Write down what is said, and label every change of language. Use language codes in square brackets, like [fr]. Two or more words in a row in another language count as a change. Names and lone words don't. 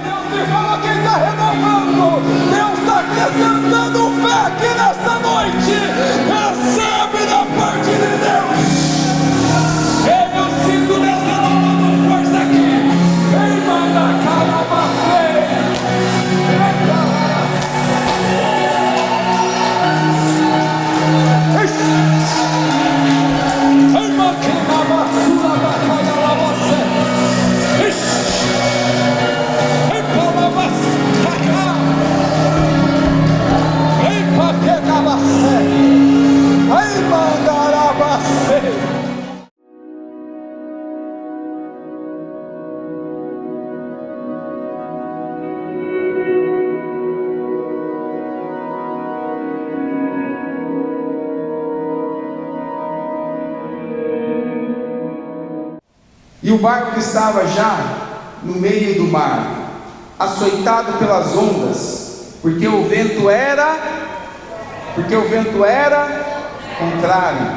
[pt] e fala quem está renovando. Deus está acrescentando fé aqui nesta noite. Recebe da parte de Deus. Eu sinto Deus renovando força aqui. Ei, manda calabacê. Ei, maquina basura da calabacê. Ei, calabacê. Ei, paquenabacê. Ei, mandarabacê. E o barco estava já no meio do mar, açoitado pelas ondas, porque o vento era contrário.